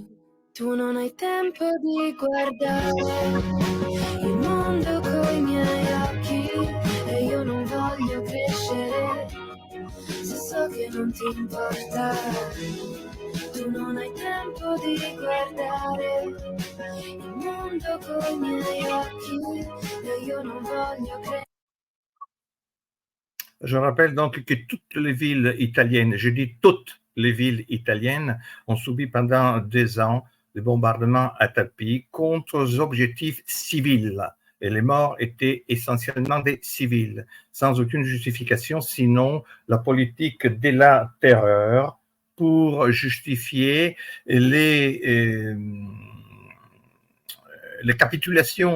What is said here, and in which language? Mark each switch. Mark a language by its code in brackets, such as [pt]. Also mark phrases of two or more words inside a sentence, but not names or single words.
[it] Tu non hai tempo di guardare il mondo coi miei occhi e io non voglio credere non ti importa. Tu non hai tempo di guardare il mondo con i miei occhi e io non voglio credere. [fr] Je rappelle donc que toutes les villes italiennes, je dis toutes les villes italiennes, ont subi pendant 2 ans des bombardements à tapis contre des objectifs civils. Et les morts étaient essentiellement des civils, sans aucune justification, sinon la politique de la terreur pour justifier les capitulations,